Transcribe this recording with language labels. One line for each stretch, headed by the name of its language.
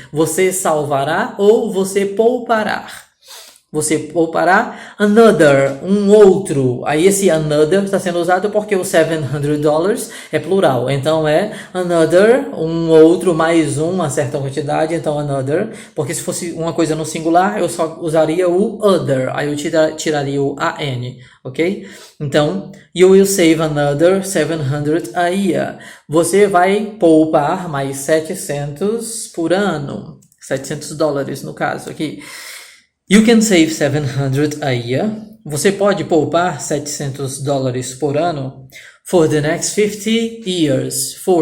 Portuguese: Você salvará ou você poupará. Você poupará another, um outro. Aí esse another está sendo usado porque o $700 é plural. Então é another, um outro, mais uma certa quantidade. Então another. Porque se fosse uma coisa no singular, eu só usaria o other. Aí eu tiraria o an, ok?
English: Então, you will save another $700 a year.
Portuguese: Você vai poupar mais 700 por ano.
English: $700
Portuguese: no caso aqui.
English: You can save $700 a year.
Portuguese: Você pode poupar $700 por ano
English: for the next 50 years.